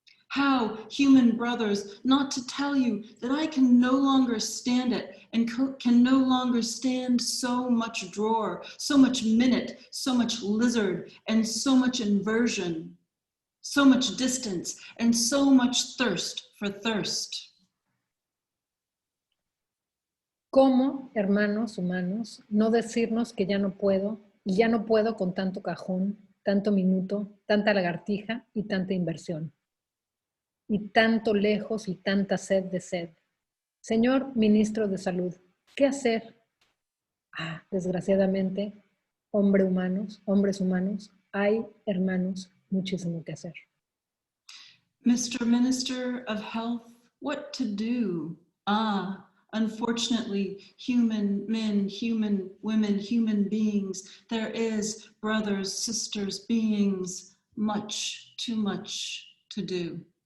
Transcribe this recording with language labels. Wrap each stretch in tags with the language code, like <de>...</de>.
<en>How, human brothers, not to tell you that I can no longer stand it and can no longer stand so much drawer, so much minute, so much lizard, and so much inversion, so much distance, and so much thirst for thirst.</en> <es>¿Cómo, hermanos humanos, no decirnos que ya no puedo, y ya no puedo con tanto cajón, tanto minuto, tanta lagartija y tanta inversión? Y tanto lejos y tanta sed de sed. Señor Ministro de Salud, ¿qué hacer? Ah, desgraciadamente, hombres humanos, hay, hermanos, muchísimo que hacer.</es> <en>Mr. Minister of Health, what to do? Ah, unfortunately, human men, human women, human beings, there is, brothers, sisters, beings, much, too much to do.</en>